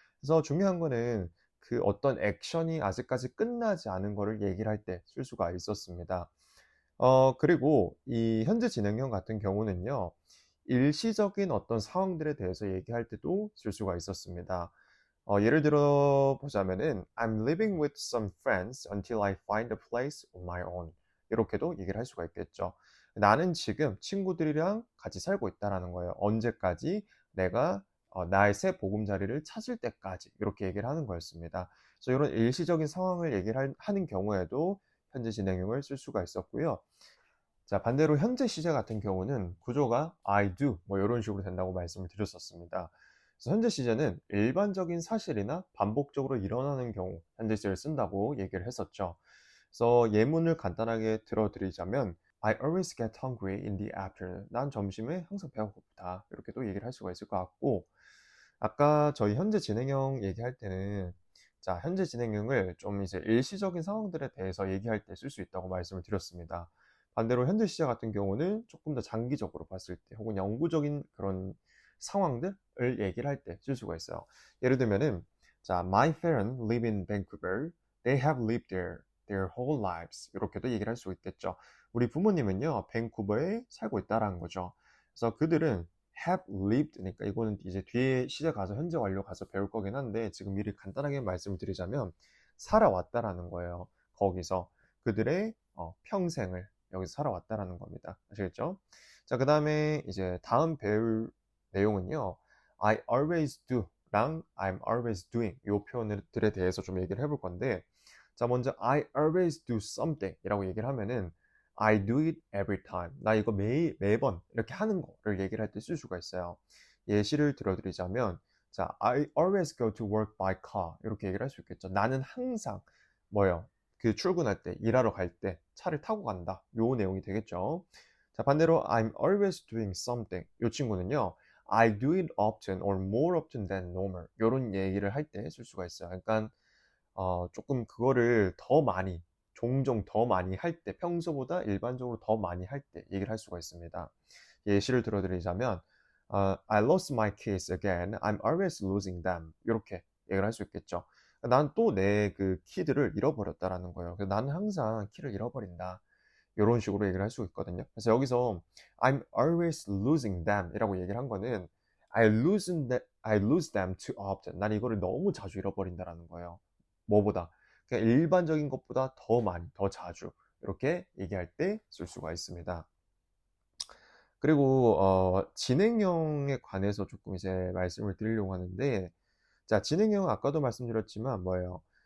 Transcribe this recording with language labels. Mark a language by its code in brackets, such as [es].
[ko] 그래서 중요한 거는 그 어떤 액션이 아직까지 끝나지 않은 거를 얘기를 할 때 쓸 수가 있었습니다. 그리고 이 현재 진행형 같은 경우는요. 일시적인 어떤 상황들에 대해서 얘기할 때도 쓸 수가 있었습니다. 예를 들어 보자면은 [en] I'm living with some friends until I find a place on my own. [ko] 이렇게도 얘기를 할 수가 있겠죠. 나는 지금 친구들이랑 같이 살고 있다라는 거예요. 언제까지? 내가 나의 새 보금자리를 찾을 때까지 이렇게 얘기를 하는 거였습니다. 그래서 이런 일시적인 상황을 얘기를 하는 경우에도 현재 진행형을 쓸 수가 있었고요. 자, 반대로 현재 시제 같은 경우는 구조가 I do 뭐 이런 식으로 된다고 말씀을 드렸었습니다. 그래서 현재 시제는 일반적인 사실이나 반복적으로 일어나는 경우 현재 시제를 쓴다고 얘기를 했었죠. 그래서 예문을 간단하게 들어드리자면 [en] I always get hungry in the afternoon. [ko] 난 점심에 항상 배가 고프다. 이렇게도 얘기를 할 수가 있을 것 같고 아까 저희 현재 진행형 얘기할 때는 자, 현재 진행형을 좀 이제 일시적인 상황들에 대해서 얘기할 때 쓸 수 있다고 말씀을 드렸습니다. 반대로 현재 시제 같은 경우는 조금 더 장기적으로 봤을 때 혹은 영구적인 그런 상황들을 얘기를 할 때 쓸 수가 있어요. 예를 들면은 자, [en] my parents live in Vancouver. They have lived there their whole lives. [ko] 이렇게도 얘기를 할 수 있겠죠. 우리 부모님은요, 밴쿠버에 살고 있다라는 거죠. 그래서 그들은 [en] have lived [ko] 니까 이거는 이제 뒤에 시제 가서 현재 완료 가서 배울 거긴 한데 지금 미리 간단하게 말씀을 드리자면 살아왔다라는 거예요. 거기서 그들의 평생을 여기서 살아왔다라는 겁니다. 아시겠죠? 자, 그 다음에 이제 다음 배울 내용은요. [en] I always do [ko] 랑 [en] I'm always doing [ko] 이 표현들에 대해서 좀 얘기를 해볼 건데 자, 먼저 [en] I always do something [ko] 이라고 얘기를 하면은 [en] I do it every time. [ko] 나 이거 매번 이렇게 하는 거를 얘기를 할 때 쓸 수가 있어요. 예시를 들어드리자면, 자, [en] I always go to work by car. [ko] 이렇게 얘기를 할 수 있겠죠. 나는 항상, 뭐요? 그 출근할 때, 일하러 갈 때 차를 타고 간다. 요 내용이 되겠죠. 자, 반대로 [en] I'm always doing something. [ko] 요 친구는요. [en] I do it often or more often than normal. [ko] 요런 얘기를 할 때 쓸 수가 있어요. 그러니까 조금 그거를 더 많이, 종종 더 많이 할 때, 평소보다 일반적으로 더 많이 할 때 얘기를 할 수가 있습니다. 예시를 들어드리자면, [en] I lost my keys again. I'm always losing them. [ko] 이렇게 얘기를 할 수 있겠죠. 난 또 내 그 키들을 잃어버렸다라는 거예요. 그래서 나는 항상 키를 잃어버린다. 이런 식으로 얘기를 할 수 있거든요. 그래서 여기서 [en] I'm always losing them [ko] 이라고 얘기를 한 거는 [en] I lose them too often. [ko] 난 이거를 너무 자주 잃어버린다라는 거예요. 뭐보다? 그냥 일반적인 것보다 더 많이, 더 자주. 이렇게 얘기할 때 쓸 수가 있습니다. 그리고, 진행형에 관해서 조금 이제 말씀을 드리려고 하는데, 자, 진행형은 아까도 말씀드렸지만 뭐예요?